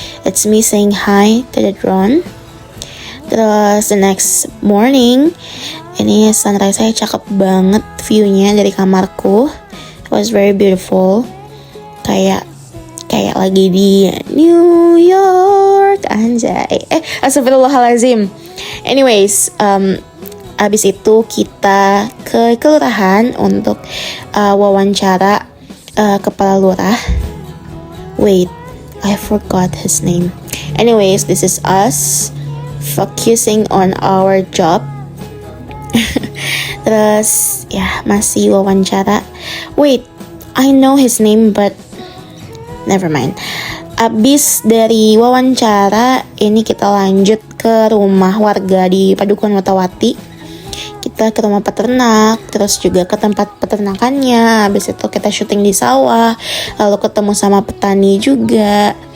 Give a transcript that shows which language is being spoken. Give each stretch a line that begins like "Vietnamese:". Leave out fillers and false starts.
English: It's me saying hi to the drone.
Indonesian: Terus
English: the next morning,
Indonesian: ini sunrise saya cakep banget view-nya dari kamarku.
English: It was very beautiful.
Indonesian: Kayak lagi di New York anjay. Astagfirullahalazim. Anyways, abis itu kita ke kelurahan untuk wawancara kepala lurah.
English: Wait, I forgot his name. Anyways, this is us focusing on our job.
Indonesian: Terus ya masih wawancara.
English: Wait, I know his name but never mind.
Indonesian: Abis dari wawancara ini kita lanjut ke rumah warga di Padukuhan Watawati. Kita ke rumah peternak, terus juga ke tempat peternakannya. Habis itu kita syuting di sawah, lalu ketemu sama petani juga.